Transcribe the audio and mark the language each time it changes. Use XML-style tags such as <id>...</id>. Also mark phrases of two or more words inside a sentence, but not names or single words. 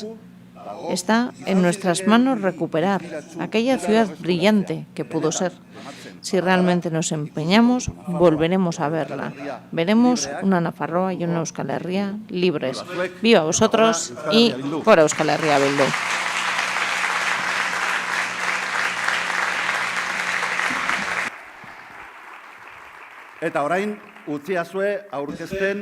<es>Está en nuestras manos recuperar aquella ciudad brillante que pudo ser. Si realmente nos empeñamos, volveremos a verla. Veremos una Nafarroa y una Euskal Herria libres. ¡Viva vosotros y por Euskal Herria Bildu!</es> <eu>Eta orain, utziazue aurkezten</eu>